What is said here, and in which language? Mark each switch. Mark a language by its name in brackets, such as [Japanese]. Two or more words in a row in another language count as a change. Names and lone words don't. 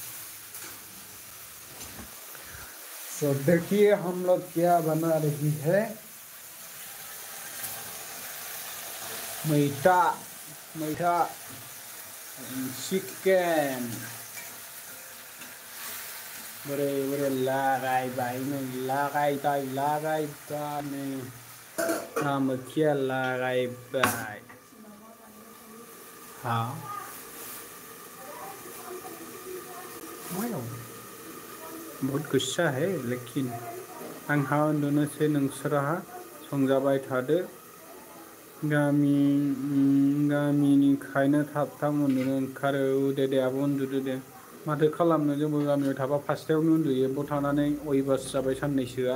[Hindi] तो देखिए हम लोग क्या बना रही है। मीठा मीठा [Bodo] चिकन बोरे बोरे लागायबाय नामखिया लागायबाय। [Hindi] हाँ बहुत गुस्सा है, लेकिन [Bodo] आंहा उन्दुनोसै, नोंसोरहा संजाबाय थादो। गामिनिखायनो थाब थाब उन्दुनो ओंखारो। दे आब' उन्दुदो दे। माथो खालामनो, जोंबो गामियाव थाबा 5टायावनो उन्दुयो। बाव थानानै अयबास जाबाय साननैसोआ।